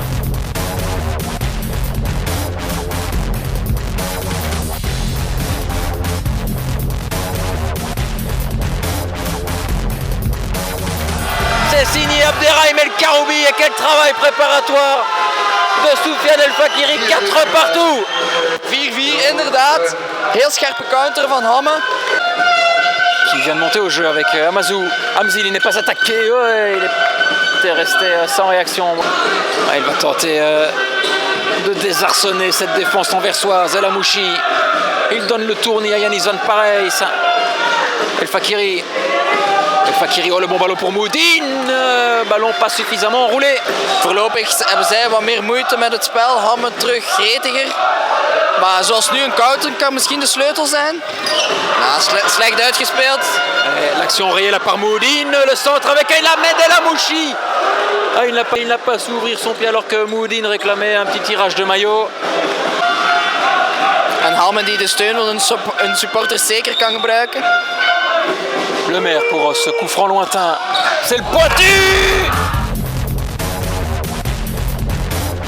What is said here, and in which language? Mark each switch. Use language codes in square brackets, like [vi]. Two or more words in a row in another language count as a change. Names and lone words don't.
[fr] C'est signé Abderrahim El Karoubi et quel travail préparatoire de Soufiane El Fakiri, 4 partout. [nl] 4-4 inderdaad, heel scherpe counter van Hamme. [fr] Qui vient de monter au jeu avec Amazou. Amzil, il n'est pas attaqué, ouais, il est resté sans réaction. Ouais, il va tenter de désarçonner cette défense anversoise. El Amouchi, il donne le tournis à Yanis Van Parijs. El Fakiri. El Fakiri, oh le bon ballon pour Moudine. Ballon pas suffisamment enroulé. [nl] Voorlopig hebben zij wat meer moeite met het spel. Hamme terug gretiger. Maar zoals nu een counter kan misschien de sleutel zijn. Nou, slecht uitgespeeld. [fr] L'action réelle par Moudine. Le centre avec Ahmed El Amouchi. Ah, il n'a pas su ouvrir son pied alors que Moudine réclamait un petit tirage de maillot. [nl] En Hamme die de steun van een supporter zeker kan gebruiken. [fr] Le maire pour ce coup franc lointain. C'est le pointu!